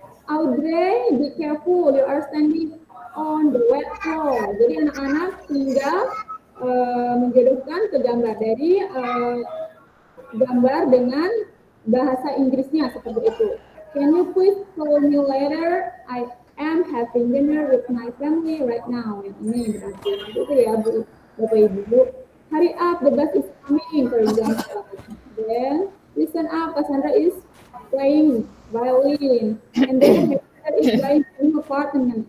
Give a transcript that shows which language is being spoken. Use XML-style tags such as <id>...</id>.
<en>Audrey, be careful, you are standing on the wet floor.</en> <id>Jadi anak-anak tinggal menjodohkan ke gambar dari gambar dengan bahasa Inggrisnya seperti itu.</id> <en>Can you please call me later? I am having dinner with my family right now.</en> <id>Ini berarti itu ya Bu, Bapak Ibu.</id> <en>Hurry up, the bus is coming, for example. Then listen up, Cassandra is playing violin, and then Hector is going to new apartment.</en>